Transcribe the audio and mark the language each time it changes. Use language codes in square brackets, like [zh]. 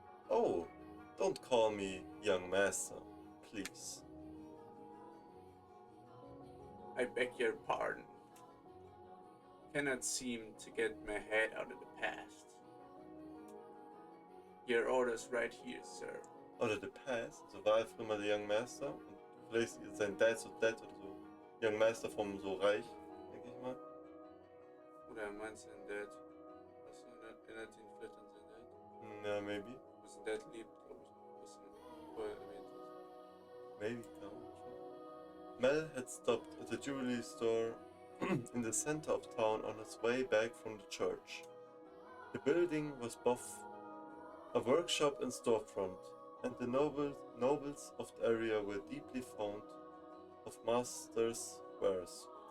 [en] Oh, don't call me young master, please. I beg your pardon. Cannot seem to get my head out of the past. Your order's right here, sir. [de] Oder the past, also war er früher mal der Young Master und vielleicht ist sein Dad so dead oder so. Young Master vom so reich, denke ich mal. Oder meinst du denn Dad? Was erinnert ihn vielleicht an sein Dad? Ja, [en] maybe. [de] Was sein Dad lebt, glaube ich. Was du vorher erwähnt hast. [en] Maybe, [de] kann man schon. [en] Mel had stopped at a jewelry store in the center of town on his way back from the church. The building was both a workshop and storefront, and the nobles of the area were deeply fond of master's wares.